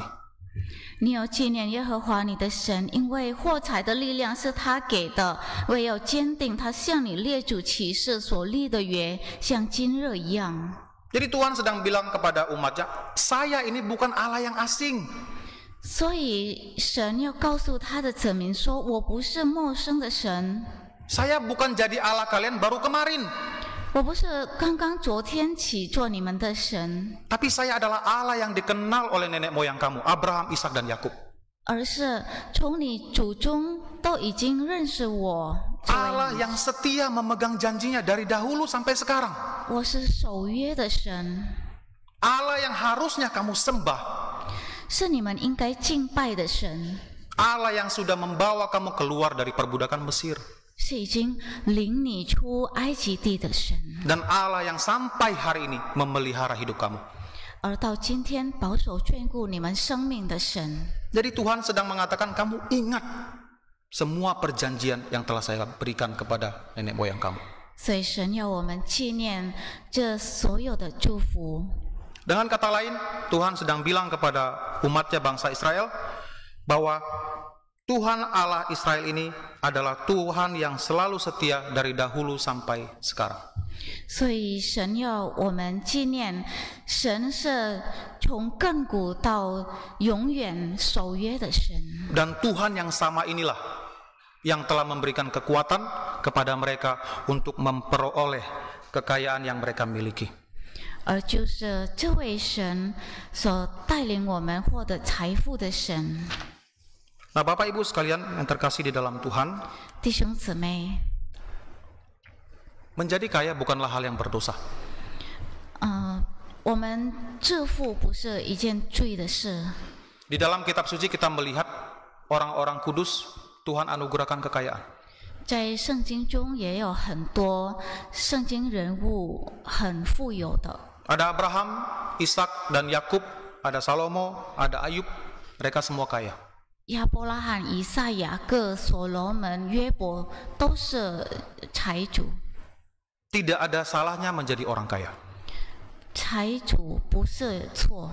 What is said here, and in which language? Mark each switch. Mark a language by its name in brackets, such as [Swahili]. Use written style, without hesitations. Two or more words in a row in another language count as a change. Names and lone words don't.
[Chinese] 你要纪念耶和华你的神，因为获财的力量是他给的，为要坚定他向你列祖起誓所立的约，像今日一样。 [Indonesian] Jadi Tuhan sedang bilang kepada umatnya, saya ini bukan Allah yang asing. [Chinese] 所以神要告诉他的子民说，我不是陌生的神。 [Indonesian] Saya bukan jadi Allah kalian baru kemarin. [Chinese] 我不是刚刚昨天起做你们的神， [Indonesian] Tapi saya adalah Allah yang dikenal oleh nenek moyang kamu, Abraham, Ishak dan Yakub. [Chinese] 而是从你祖宗都已经认识我。 [Indonesian] Allah yang setia memegang janjinya dari dahulu sampai sekarang. [Chinese] 我是守约的神， [Indonesian] Allah yang harusnya kamu sembah. [Chinese] 是你们应该敬拜的神， [Indonesian] Allah yang sudah membawa kamu keluar dari perbudakan Mesir. [Chinese] 是已经领你出埃及地的神， [Indonesian] Dan Allah yang sampai hari ini memelihara hidup kamu. [Chinese] 而到今天保守眷顾你们生命的神。 [Indonesian] Jadi Tuhan sedang mengatakan, kamu ingat semua perjanjian yang telah saya berikan kepada nenek moyang kamu. [Chinese] 所以神要我们纪念这所有的祝福。 [Indonesian] Dengan kata lain, Tuhan sedang bilang kepada umatnya bangsa Israel bahwa Tuhan Allah Israel ini adalah Tuhan yang selalu setia dari dahulu sampai sekarang. [Chinese] 所以神要我们纪念，神是从亘古到永远守约的神。 [Indonesian] Dan Tuhan yang sama inilah yang telah memberikan kekuatan kepada mereka untuk memperoleh kekayaan yang mereka miliki. [Chinese] 而就是这位神所带领我们获得财富的神。 [Indonesian] Nah, Bapak Ibu sekalian yang terkasih di dalam Tuhan, [Chinese] 弟兄姊妹， [Indonesian] menjadi kaya bukanlah hal yang berdosa. [Chinese] 我们致富不是一件罪的事。 [Indonesian] Di dalam kitab suci kita melihat orang-orang kudus Tuhan anugerahkan kekayaan. [Chinese] 在圣经中也有很多圣经人物很富有的， [Indonesian] Ada Abraham, Ishak dan Yakub, ada Salomo, ada Ayub, mereka semua kaya. [Chinese] 亚伯拉罕、以撒、雅各、所罗门、约伯都是财主。 [Indonesian] Tidak ada salahnya menjadi orang kaya. [Chinese] 财主不是错，